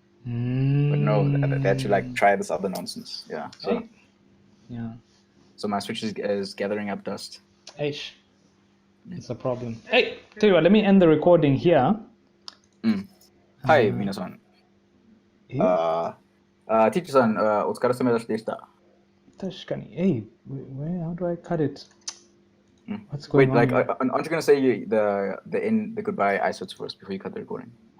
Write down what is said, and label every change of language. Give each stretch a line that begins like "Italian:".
English: But no, they had to like try this other nonsense. Yeah. So, so my Switch is gathering up dust. Eish. It's a problem. Hey, tell you what, let me end the recording here.
Japanese: Hi, 皆さん。ティッチさん、お疲れ様でした。確かに。
English: Hey, how do I cut it? What's going on? Wait, like, aren't you going to say the goodbye isots first before you cut the recording?